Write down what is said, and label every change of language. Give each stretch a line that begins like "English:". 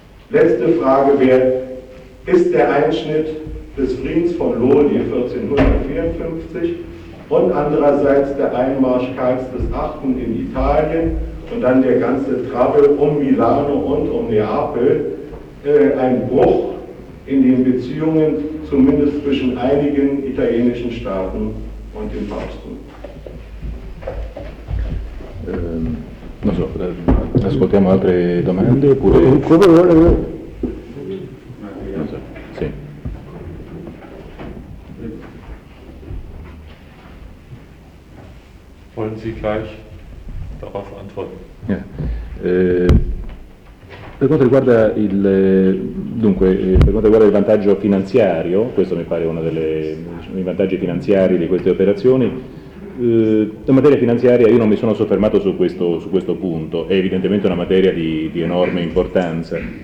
German: Letzte Frage wäre, ist der Einschnitt des Friedens von Lodi 1454 und andererseits der Einmarsch Karls des VIII. In Italien und dann der ganze Trabel um Milano und um Neapel ein Bruch in den Beziehungen, zumindest zwischen einigen italienischen Staaten und dem Papsttum?
Italian: non so, ascoltiamo altre domande oppure.
German: Wollen Sie gleich darauf antworten? Ja.
Italian: Per quanto riguarda il vantaggio finanziario, questo mi pare uno dei vantaggi finanziari di queste operazioni, la materia finanziaria, io non mi sono soffermato su questo punto, è evidentemente una materia di enorme importanza.